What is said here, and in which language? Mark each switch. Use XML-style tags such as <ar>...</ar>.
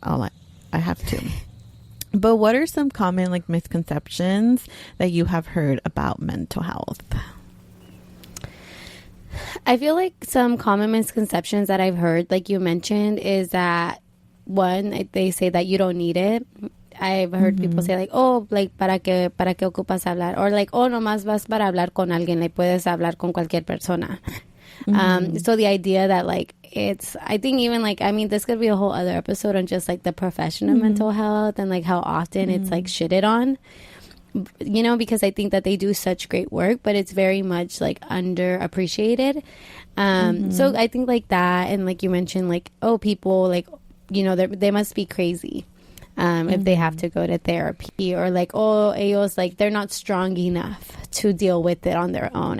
<en>I have two. But what are some common like misconceptions that you have heard about mental health? I feel like some common misconceptions that I've heard, like you mentioned, is that one, they say that you don't need it. I've heard people say like, oh, like, ¿para qué ocupas hablar?</en> <es>Or like, oh, nomás vas para hablar con alguien, like, puedes hablar con cualquier persona.</es> <en>So the idea that like I think even like, I mean, this could be a whole other episode on just like the profession of mental health and like how often it's like shitted on, you know, because I think that they do such great work, but it's very much like underappreciated. So I think like that, and like you mentioned, like, oh, people like, you know, they must be crazy if they have to go to therapy, or like, oh, ellos, like, they're not strong enough to deal with it on their own.</en>